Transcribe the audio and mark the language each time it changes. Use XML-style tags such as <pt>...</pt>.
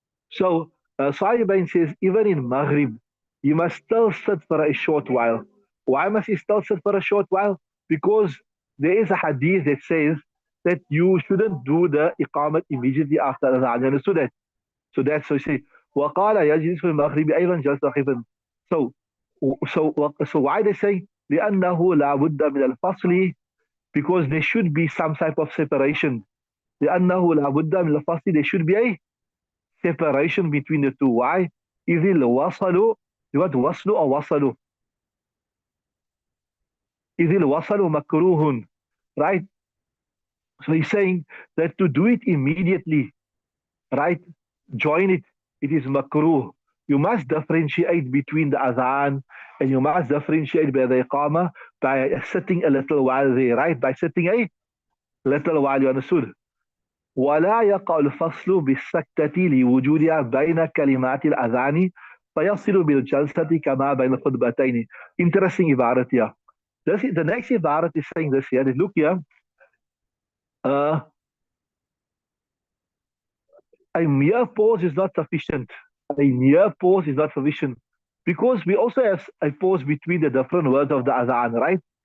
<en>So Sahibain says, even in Maghrib, you must still sit for a short while. Why must you still sit for a short while? Because there is a hadith that says that you shouldn't do the iqamat immediately after the adhan. Understood that? So that's so you say,</en> <ar>وَقَالَ يَجْلِسُ فِي الْمَغْرِبِ أَيْضًا جَلْسَةً خَفِيفَةً.</ar> <en>So why they say</en> <ar>لأنه لا بد من الفصل,</ar> <en>because there should be some type of separation.</en> <ar>لأنه لا بد من الفصل,</ar> <en>there should be a separation between the two. Why?</en> <ar>إذ الوصل,</ar> <en>what</en> <ar>وصل or وصل? إذ الوصل مكروه, right?</ar> <en>So he's saying that to do it immediately, right? Join it, it is makruh. You must differentiate between the adhan and you must differentiate by the iqamah by sitting a little while there, right? By sitting a little while, you understood?</en> <ar>ولا يقع الفصل بالسكتة لوجودها بين كلمات الأذان فيصل بالجلسة كما بين الخطبتين.</ar> <en>Interesting ibarat here. The next ibarat is saying this here. Look here. A mere pause is not sufficient. A mere pause is not sufficient. Because we also have a pause between the different words of the adhan, right?</en>